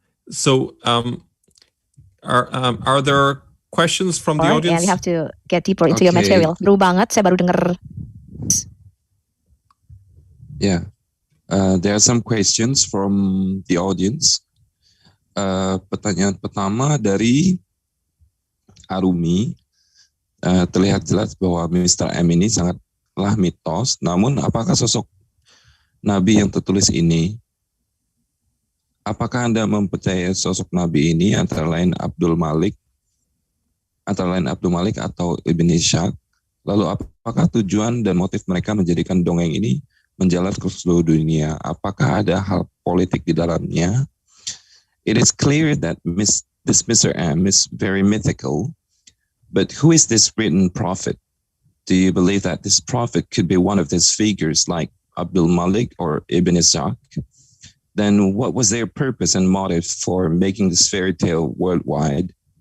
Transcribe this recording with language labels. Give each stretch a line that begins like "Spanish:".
English: So, are there questions from the audience? And we have to get deeper into your material.
Indonesian: Baru banget, saya baru dengar.
English: Yeah, there are some questions from the audience.
Indonesian: Pertanyaan pertama dari Arumi, terlihat jelas bahwa Mr. M ini sangatlah mitos. Namun, apakah sosok Nabi yang tertulis ini? Apakah Anda mempercayai sosok Nabi ini antara lain Abdul Malik atau Ibn Ishaq? Lalu, apakah tujuan dan motif mereka menjadikan dongeng ini menjalar ke seluruh dunia? Apakah ada hal politik di dalamnya?
English: It is clear that this Mr. M is very mythical, but who is this written prophet? Do you believe that this prophet could be one of these figures like Abdul Malik or Ibn Ishaq? Then what was their purpose and motive for making this fairy tale worldwide?